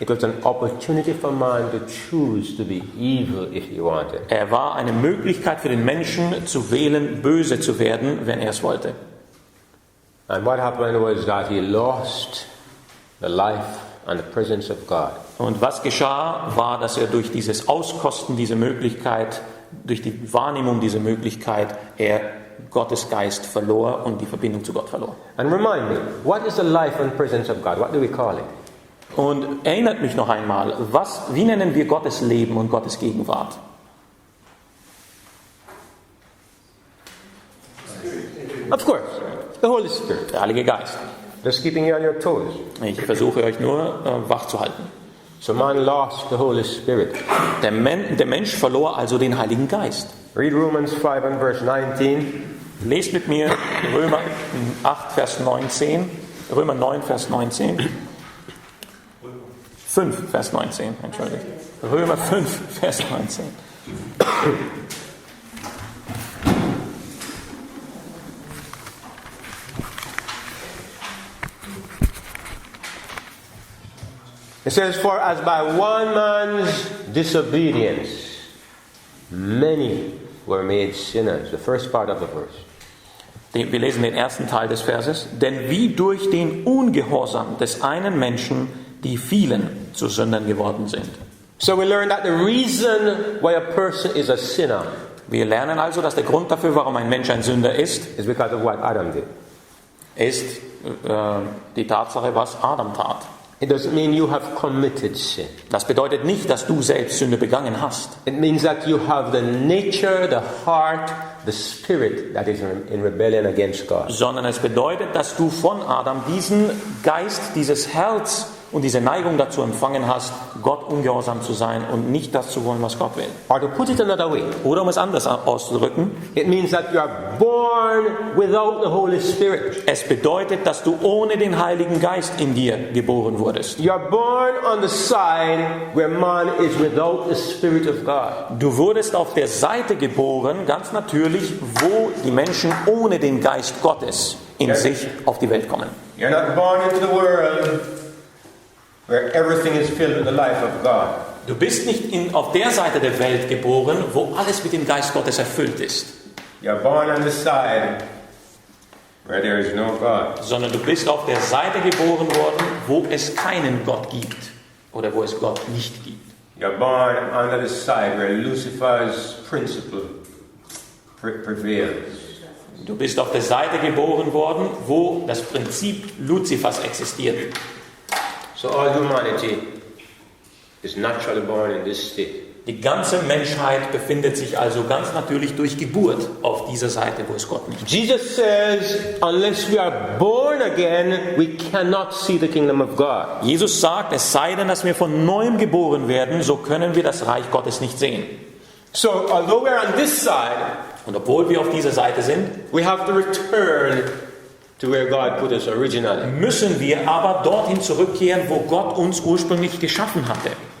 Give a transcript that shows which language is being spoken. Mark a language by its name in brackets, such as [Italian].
[English] It was an opportunity for man to choose to be evil if he wanted. [German] Er war eine Möglichkeit für den Menschen zu wählen, böse zu werden, wenn er es wollte. [English] And what happened was that he lost the life and the presence of God. [German] Und was geschah, war, dass er durch dieses Auskosten dieser Möglichkeit, durch die Wahrnehmung dieser Möglichkeit, er Gottes Geist verlor und die Verbindung zu Gott verlor. [English] And remind me, what is the life and presence of God? What do we call it? [German] Und erinnert mich noch einmal, wie nennen wir Gottes Leben und Gottes Gegenwart? [English] Of course, the Holy Spirit. [German] Der Heilige Geist. [English] Just keeping you on your toes. [German] Ich versuche euch nur wach zu halten. [English] So man lost the Holy Spirit. [German] Der Mensch verlor also den Heiligen Geist. [English] Read Romans 5 and verse 19. [German] Lest mit mir Römer 8, Vers 19. Römer 9, Vers 19. 5, Vers 19, entschuldigt. Römer 5, Vers 19. [English] It says, for as by one man's disobedience, many were made sinners. The first part of the verse. [German] Wir lesen den ersten Teil des Verses. Denn wie durch den Ungehorsam des einen Menschen die vielen zu Sündern geworden sind. [English] So we learn that the reason why a person is a sinner [German] Wir lernen also, dass der Grund dafür, warum ein Mensch ein Sünder ist, [English] is because of what Adam did. [German] ist die Tatsache, was Adam tat. [English] It doesn't mean you have committed sin. [German] Das bedeutet nicht, dass du selbst Sünde begangen hast. [English] It means that you have the nature, the heart, the spirit that is in rebellion against God. [German] Sondern es bedeutet, dass du von Adam diesen Geist, dieses Herz und diese Neigung dazu empfangen hast, Gott ungehorsam zu sein und nicht das zu wollen, was Gott will. [English] Or to put it another way, [German] Oder um es anders auszudrücken, [English] it means that you are born without the Holy Spirit. [German] es bedeutet, dass du ohne den Heiligen Geist in dir geboren wurdest. [English] You are born on the side where man is without the Spirit of God. [German] Du wurdest auf der Seite geboren, ganz natürlich, wo die Menschen ohne den Geist Gottes in sich auf die Welt kommen. [English] You're not born into the world where everything is filled with the life of God. [German] Du bist nicht auf der Seite der Welt geboren, wo alles mit dem Geist Gottes erfüllt ist. [English] You're born on the side where there is no God. [German] Sondern du bist auf der Seite geboren worden, wo es keinen Gott gibt oder wo es Gott nicht gibt. [English] You're born under the side where Lucifer's principle prevails. [German] Du bist auf der Seite geboren worden, wo das Prinzip Luzifers existiert. [English] So all humanity is naturally born in this state. [German] Die ganze Menschheit befindet sich also ganz natürlich durch Geburt auf dieser Seite, wo es Gott nicht gibt. [English] Jesus says, unless we are born again, we cannot see the kingdom of God. [German] Jesus sagt, es sei denn, dass wir von neuem geboren werden, so können wir das Reich Gottes nicht sehen. [English] So although we are on this side, [German] Und obwohl wir auf dieser Seite sind, [English] we have to return to where God put us originally. [German] müssen wir aber dorthin zurückkehren, wo Gott uns ursprünglich geschaffen hatte.